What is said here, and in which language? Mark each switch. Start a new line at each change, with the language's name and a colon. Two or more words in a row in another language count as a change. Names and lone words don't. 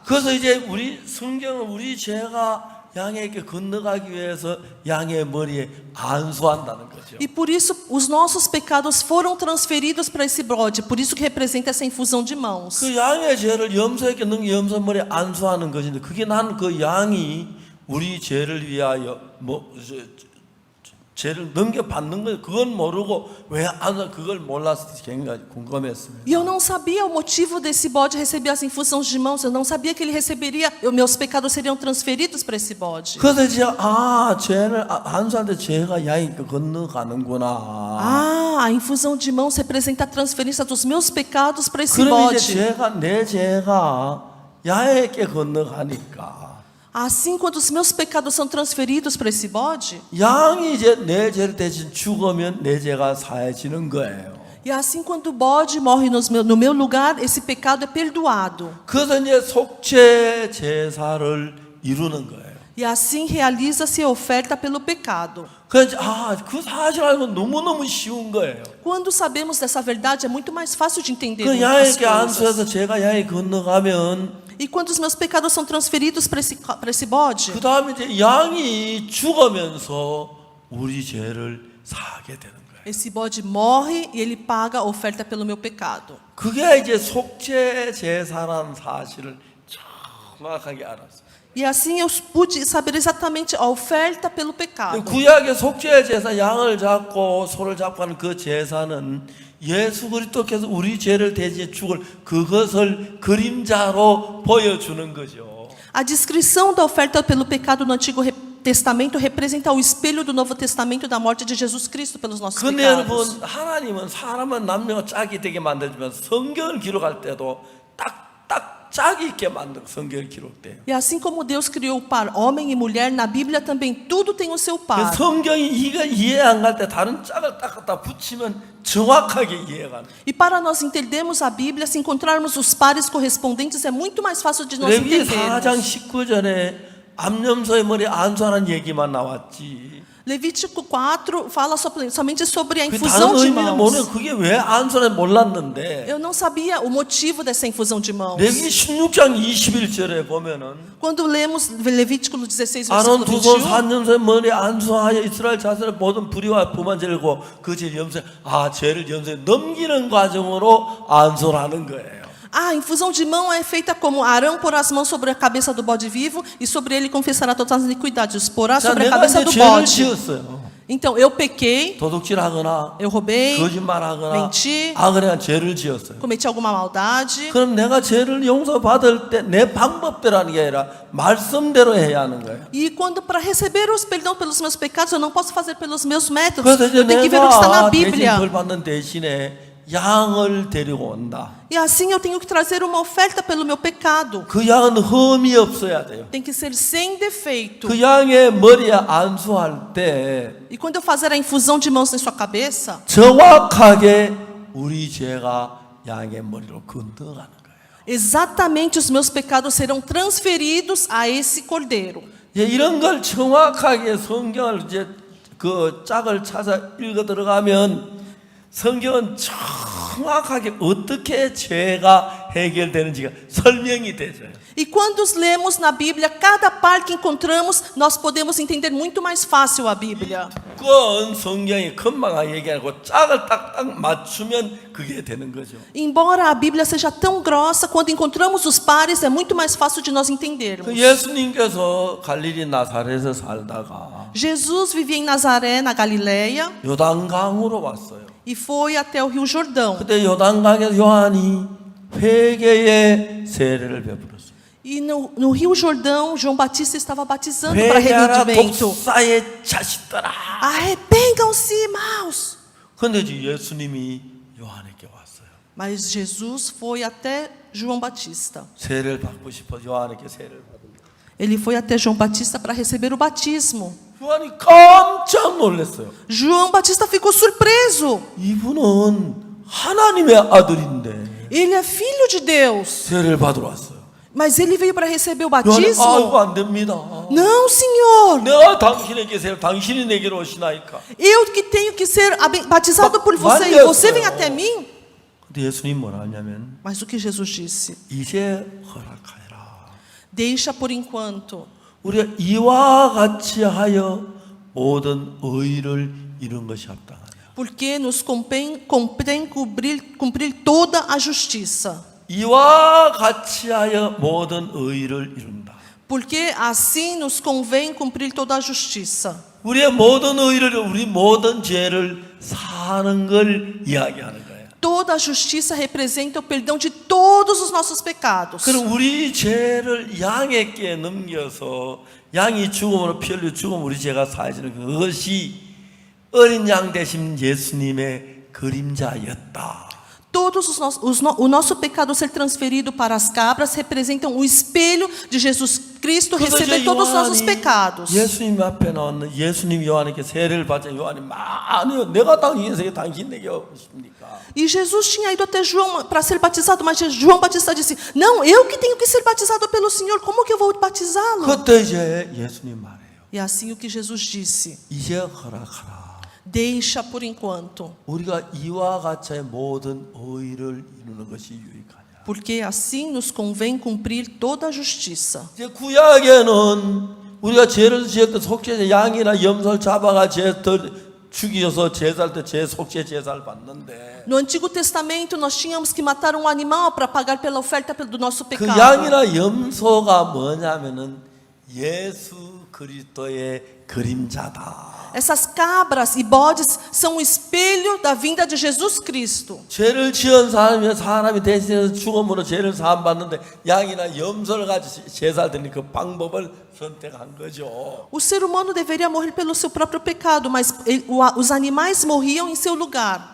Korean: 그래서 이제 우리 성경은 우리 죄가 양에게 건너가기 위해서 양의 머리에 안수한다는 거죠.
Portuguese: E por isso os nossos pecados foram transferidos para esse bode. Por isso que representa essa infusão de mãos.
Korean: 그 양의 죄를 염소에게 넘겨 염소 머리에 안수하는 것인데 그게 난 그 양이 우리 죄를 위하여 죄를 넘겨받는 거 그건 모르고 왜 안 그걸 몰라서 굉장히 궁금했습니다.
Portuguese: E eu não sabia o motivo desse bode receber as infusões de mãos. Eu não sabia que ele receberia, meus pecados seriam transferidos para esse bode.
Korean: 그래서 이제 죄를 안수할 때 죄가 양에게 건너가는구나.
Portuguese: A infusão de mãos representa a transferência dos meus pecados para esse
Korean: 그럼 이제
Portuguese: bode.
Korean: 내 죄가 양에게 건너가니까.
Portuguese: Assim, quando os meus pecados são transferidos para esse bode,
Korean: 양이 이제 내 죄를 대신 죽으면 내 죄가 사해지는 거예요.
Portuguese: e assim quando o bode morre no meu lugar, esse pecado é perdoado.
Korean: 그래서 이제 속죄 제사를 이루는 거예요.
Portuguese: E assim realiza-se a oferta pelo pecado.
Korean: 그래서 그 사실 알고 너무너무 쉬운 거예요.
Portuguese: Quando sabemos dessa verdade, é muito mais fácil de entender
Korean: 그
Portuguese: as
Korean: 양에게
Portuguese: coisas.
Korean: 안수해서 죄가 양에 건너가면
Portuguese: E quando os meus pecados são transferidos para esse bode,
Korean: 그 다음에 이제 양이 죽으면서 우리 죄를 사하게 되는 거예요.
Portuguese: esse bode morre e ele paga a oferta pelo meu pecado.
Korean: 그게 이제 속죄 제사라는 사실을 정확하게 알았어요.
Portuguese: E assim eu pude saber exatamente a oferta pelo pecado.
Korean: 구약의 속죄 제사 양을 잡고 소를 잡고 하는 그 제사는 예수 그리스도께서 우리 죄를 대신해 죽을 그것을 그림자로 보여주는 거죠.
Portuguese: A descrição da oferta pelo pecado no Antigo Testamento representa o espelho do Novo Testamento da morte de Jesus Cristo pelos nossos
Korean: 근데
Portuguese: pecados.
Korean: 여러분 하나님은 사람은 남녀가 짝이 되게 만들지만 성경을 기록할 때도 딱 짝이 있게 만든 성경을 기록돼요.
Portuguese: E assim como Deus criou o par homem e mulher, na Bíblia também tudo tem o seu par.
Korean: 성경이 이거 이해 안 갈 때 다른 짝을 딱 갖다 붙이면 정확하게 이해가 돼요.
Portuguese: E para nós entendermos a Bíblia, se encontrarmos os pares correspondentes, é muito mais fácil de nós
Korean: 레위기 4장
Portuguese: entendermos.
Korean: 19절에 암염소의 머리에 안수하는 얘기만 나왔지.
Portuguese: Levítico 4 fala somente sobre a
Korean: 그
Portuguese: infusão
Korean: 다른
Portuguese: de
Korean: 의미는 모르는
Portuguese: mãos.
Korean: 그게 왜 안수하는지 몰랐는데
Portuguese: Eu não sabia o motivo dessa infusão de mãos.
Korean: 레위기 16장 21절에 보면은
Portuguese: Quando lemos Levítico 16,
Korean: 아론
Portuguese: versículo
Korean: 두 손
Portuguese: 21,
Korean: 산염소의 머리에 안수하여 이스라엘 자손의 모든 불의와 부만 제르고 그 죄를 염소에 죄를 염소에 넘기는 과정으로 안수를 하는 거예요.
Portuguese: a infusão de mão é feita como Arão pôr as mãos sobre a cabeça do bode vivo e sobre ele confessará todas as iniquidades. Porá
Korean: 자,
Portuguese: sobre a
Korean: 내가
Portuguese: cabeça
Korean: 이제
Portuguese: do
Korean: 죄를
Portuguese: bode.
Korean: 지었어요.
Portuguese: Então, eu pequei,
Korean: 도둑질하거나
Portuguese: eu roubei,
Korean: 거짓말하거나
Portuguese: 멘티,
Korean: 악을 죄를 지었어요.
Portuguese: cometi alguma maldade.
Korean: 그럼 내가 죄를 용서받을 때 내 방법대로라는 게 아니라 말씀대로 해야 하는 거예요.
Portuguese: E quando para receber os perdão pelos meus pecados, eu não posso fazer pelos meus métodos.
Korean: 그래서 이제
Portuguese: Eu tenho que ver o que está na
Korean: 내가 대신
Portuguese: Bíblia.
Korean: 벌 받는 대신에 양을 데리고 온다.
Portuguese: E assim eu tenho que trazer uma oferta pelo meu pecado.
Korean: 그 양은 흠이 없어야 돼요.
Portuguese: Tem que ser sem defeito.
Korean: 그 양의 머리에 안수할 때
Portuguese: E quando eu fazer a infusão de mãos em sua cabeça,
Korean: 정확하게 우리 죄가 양의 머리로 건너가는 거예요.
Portuguese: exatamente os meus pecados serão transferidos a esse cordeiro.
Korean: 이런 걸 정확하게 성경을 이제 그 짝을 찾아 읽어 들어가면 성경은 정확하게 어떻게 죄가 해결되는지가 설명이 되죠.
Portuguese: E quando lemos na Bíblia, cada par que encontramos, nós podemos entender muito mais fácil a Bíblia.
Korean: 그건 성경이 금방하게 얘기하고 짝을 딱딱 맞추면 그게 되는 거죠.
Portuguese: Embora a Bíblia seja tão grossa, quando encontramos os pares, é muito mais fácil de nós entendermos.
Korean: 그 예수님께서 갈릴리 나사렛에서 살다가
Portuguese: Jesus vivia em Nazaré, na Galileia,
Korean: 요단강으로 왔어요.
Portuguese: e foi até o Rio Jordão.
Korean: 그때 요단강에서 요한이 회개의 세례를 베풀었어요.
Portuguese: E no Rio Jordão, João Batista estava batizando para
Korean: 회개하라
Portuguese: arrependimento.
Korean: 독사의 자식들아.
Portuguese: Arrependam-se, irmãos!
Korean: 근데 예수님이 요한에게 왔어요.
Portuguese: Mas Jesus foi até João Batista.
Korean: 세례를 받고 싶어 요한에게 세례를 받은 거예요.
Portuguese: Ele foi até João Batista para receber o batismo.
Korean: 요한이 깜짝 놀랐어요.
Portuguese: João Batista ficou surpreso.
Korean: 이분은 하나님의 아들인데
Portuguese: Ele é filho de Deus,
Korean: 세례를 받으러 왔어요.
Portuguese: mas ele veio para receber o
Korean: 요한이
Portuguese: batismo.
Korean: 이거 안 됩니다.
Portuguese: Não, Senhor.
Korean: 내가 당신에게 세례, 당신이 내게로 오시나이까.
Portuguese: Eu que tenho que ser batizado por você e você vem até mim.
Korean: 근데 예수님 뭐라 하냐면
Portuguese: Mas o que Jesus disse?
Korean: 이제 허락하여라.
Portuguese: Deixa por enquanto.
Korean: 우리가 이와 같이 하여 모든 의를 이룬 것이 합당하다.
Portuguese: Porque nos compém cumprir toda a justiça.
Korean: 이와 같이 하여 모든 의를 이룬다.
Portuguese: Porque assim nos convém cumprir toda a justiça.
Korean: 우리의 모든 의를, 우리 모든 죄를 사는 걸 이야기하는 거예요.
Portuguese: Toda a justiça representa o perdão de todos os nossos pecados.
Korean: 그럼 우리 죄를 양에게 넘겨서 양이 죽음으로 피 흘려 죽음 우리 죄가 사해지는 그것이 어린 양 대신 예수님의 그림자였다.
Portuguese: Todos o nosso pecado ser transferido para as cabras representam o espelho de Jesus Cristo receber todos os nossos pecados.
Korean: 예수님 앞에 나왔는 예수님 요한에게 세례를 받자 요한이 많이 내가 당신에게 당신 내게 오십니까?
Portuguese: E Jesus tinha ido até João para ser batizado, mas João Batista disse: não, eu que tenho que ser batizado pelo Senhor, como que eu vou batizá-lo?
Korean: 그때 이제 예수님 말해요.
Portuguese: E assim o que Jesus disse:
Korean: 이제 허락하라.
Portuguese: deixa por enquanto,
Korean: 우리가 이와 같이 모든 의를 이루는 것이 유익하냐.
Portuguese: porque assim nos convém cumprir toda a justiça.
Korean: 이제 구약에는 우리가 죄를 지었던 속죄제 양이나 염소를 잡아가 죽여서 제사할 때 제 속죄 제사를 받는데
Portuguese: No Antigo Testamento nós tínhamos que matar um animal para pagar pela oferta do nosso
Korean: 그
Portuguese: pecado.
Korean: 양이나 염소가 뭐냐면은 예수 그리스도의 그림자다.
Portuguese: Essas cabras e bodes são o espelho da vinda de Jesus Cristo.
Korean: 죄를 지은 사람이 대신해서 죽음으로 죄를 사함 받는데 양이나 염소를 가지고 제사할 때는 그 방법을 선택한 거죠.
Portuguese: O ser humano deveria morrer pelo seu próprio pecado, mas os animais morriam em seu lugar.